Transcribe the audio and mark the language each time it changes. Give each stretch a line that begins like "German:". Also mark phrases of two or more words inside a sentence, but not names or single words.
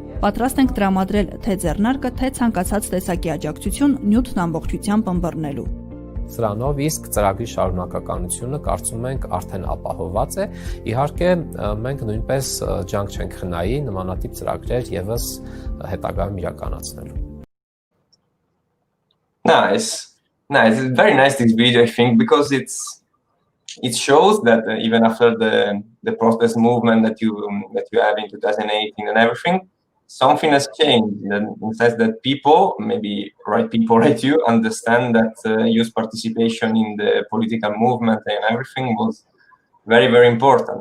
Armenian: պատրաստ ենք տրամադրել թե ձեռնարկը, թե ցանկացած տեսակի աջակցություն նյութն ամբողջությամբ ըմբռնելու։ Սրանով իսկ ծրագրի շարունակականությունը կարծում ենք արդեն ապահովված է։ Իհարկե, մենք նույնպես ջանք չենք խնայի նմանատիպ ծրագրեր եւս հետագայում իրականացնելու։
English: Nice. It's very nice this video, I think, because it shows that even after the protest movement that you have in 2018 and everything, something has changed, and in the sense that people, maybe people like you, understand that youth participation in the political movement and everything was very, very important.